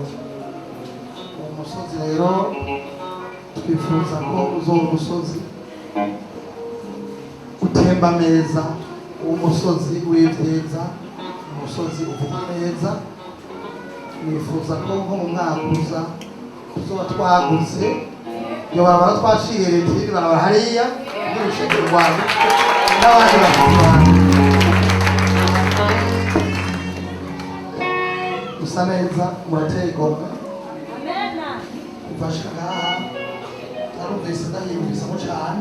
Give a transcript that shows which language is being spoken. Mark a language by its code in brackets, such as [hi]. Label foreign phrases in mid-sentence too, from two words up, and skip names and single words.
[rn] Uwo musozi rero twifuza ko uzoba umusozi utemba neza, umusozi w'ibyiza, umusozi uvuga neza. Nifuza ko nko mu mwaka uza tuzoba twagutse, iyo barabara twaciye leta iri barabara hariya n'urushengero rwawe n'abandi bakuru gusa neza, murateye igomwe. Ufashe ngaha narumvise ndahiyumvisamo cyane.